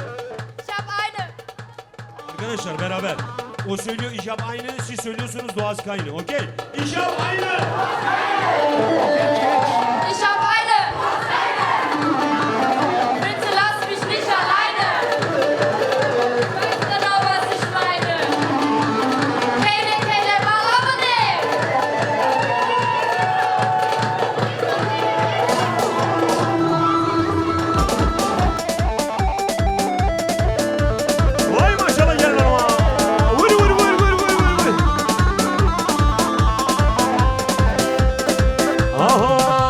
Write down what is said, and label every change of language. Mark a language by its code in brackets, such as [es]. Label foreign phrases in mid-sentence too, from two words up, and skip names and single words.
[de] Ich hab eine. [tr] Arkadaşlar beraber. O söylüyor [de] ich hab [tr] aynı, siz söylüyorsunuz [de] du hast keine. [tr] Okey? [de] Ich hab eine. Ich hab eine. Bitte lass mich nicht alleine. Weißt genau, was ich meine. Keine Malamene. [tr] Vay maşallah gel hanıma. Vur. Aha.